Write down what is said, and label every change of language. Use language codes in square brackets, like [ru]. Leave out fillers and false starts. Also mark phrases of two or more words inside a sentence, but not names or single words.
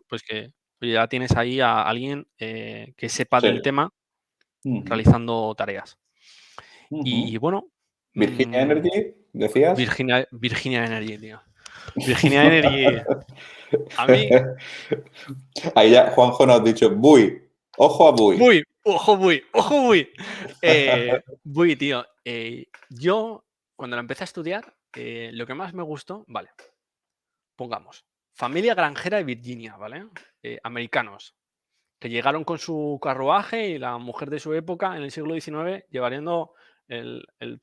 [es] bueno, pues que oye, ya tienes ahí a alguien que sepa Sí. del tema Ujú. realizando tareas. Y Ujú. bueno, Virginia Energy, decías. Virginia Energy, tío. Virginia Energy, a mí, Ahí ya Juanjo nos ha dicho, Bui, ojo a Bui. Bui, ojo Bui, ojo Bui. Bui, tío, yo cuando la empecé a estudiar, lo que más me gustó, vale, pongamos, familia granjera de Virginia, ¿vale? Americanos, que llegaron con su carruaje y la mujer de su época, en el siglo XIX, llevando el